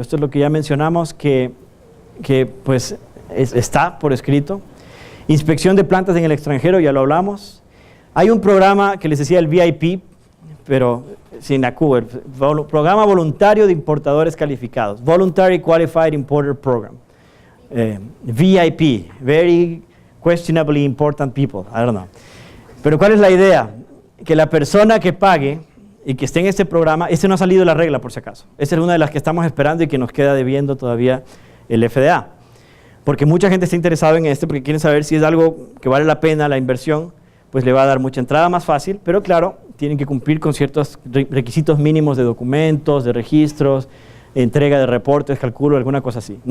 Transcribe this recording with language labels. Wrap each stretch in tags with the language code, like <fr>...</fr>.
<es>Esto es lo que ya mencionamos que pues está por escrito. Inspección de plantas en el extranjero, ya lo hablamos. Hay un programa que les decía el VIP, pero sin la Q, el Programa Voluntario de Importadores Calificados, Voluntary Qualified Importer Program.</es> <en>VIP, Very Questionably Important People, I don't know.</en> <es>Pero ¿cuál es la idea? Que la persona que pague y que esté en este programa, este no ha salido de la regla por si acaso, esta es una de las que estamos esperando y que nos queda debiendo todavía el FDA, porque mucha gente está interesada en este porque quieren saber si es algo que vale la pena la inversión, pues le va a dar mucha entrada más fácil, pero claro, tienen que cumplir con ciertos requisitos mínimos de documentos, de registros, entrega de reportes, calculo, alguna cosa así.</es>